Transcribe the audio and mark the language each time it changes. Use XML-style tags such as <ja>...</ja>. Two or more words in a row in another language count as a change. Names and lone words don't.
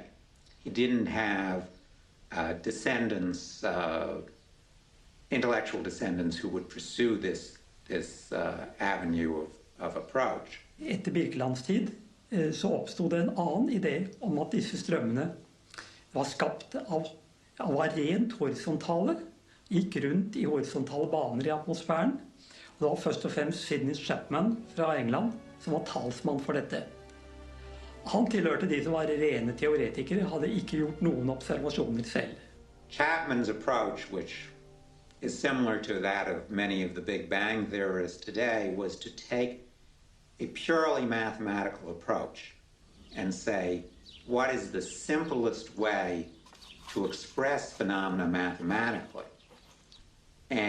<en>He didn't have descendants, intellectual descendants who would pursue this avenue of approach.</en> <no>Etter Birkelands tid så oppstod det en annen idé om at disse strømmene var skapt av var rent horisontale, gikk rundt i horisontale baner i atmosfæren. Og det var først og fremst Sidney Chapman fra England som var talsmann for dette. Han tilhørte de som var rene teoretikere, hadde ikke gjort noen observasjoner selv.</no> <en>Chapman's approach, which is similar to that of many of the Big Bang theorists today, was to take a purely mathematical approach and say, what is the simplest way to express phenomena mathematically?</en>